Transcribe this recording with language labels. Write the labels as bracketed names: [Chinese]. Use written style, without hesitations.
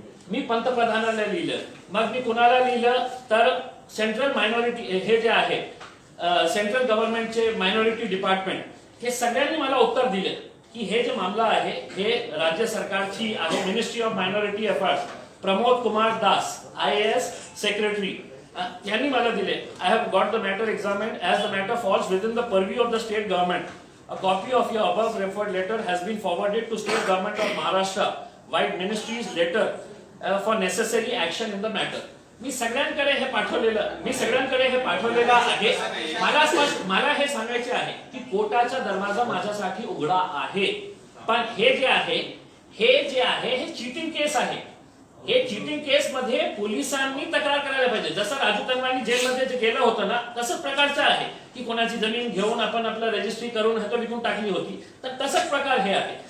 [Marathi] मी पंतप्रधानांना लिहिलं. मग मी कुणाला लिहिलं तर सेंट्रल मायनॉरिटी हे जे आहे सेंट्रल गव्हर्नमेंटचे मायनॉरिटी डिपार्टमेंट, हे सगळ्यांनी मला उत्तर दिले की हे जे मामला आहे हे राज्य सरकारची आहे. Ministry of minority affairs, Pramod Kumar Das IAS secretary, यांनी मला दिले. [English] I have got the matter examined as the matter falls within the purview of the state government. A copy of your above referred letter has been forwarded to State Government of Maharashtra via Ministry's letter for necessary action in the matter. [Marathi] मी सगळ्यांकडे हे पाठवलेलं आहे. मला हे सांगायचे आहे की कोर्टाचा दरवाजा माझ्यासाठी उघडा आहे. पण हे जे आहे हे चीटिंग केस आहे. हे चीटिंग केस मध्ये पोलिसांनी तक्रार करायला पाहिजे. जसं राजू तन्वानी जेलमध्ये जे गेलं होतं ना, तसंच प्रकारचं आहे की कोणाची जमीन घेऊन आपण आपलं रजिस्ट्री करून हातो विकून टाकली होती, तर तसंच प्रकार हे आहे.